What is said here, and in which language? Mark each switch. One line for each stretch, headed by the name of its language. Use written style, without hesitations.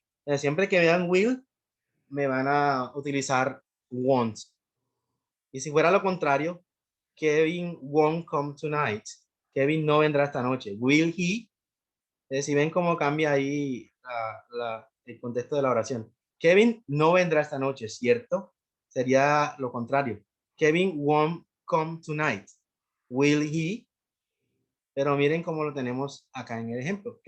Spanish: Entonces, siempre que vean will, me van a utilizar won't. Y si fuera lo contrario, Kevin
English: won't come tonight.
Spanish: Kevin no vendrá esta noche.
English: Will he?
Spanish: Si ven cómo cambia ahí el contexto de la oración. Kevin no vendrá esta noche, ¿cierto? Sería lo contrario.
English: Kevin won't come tonight. Will he?
Spanish: Pero miren cómo lo tenemos acá en el ejemplo.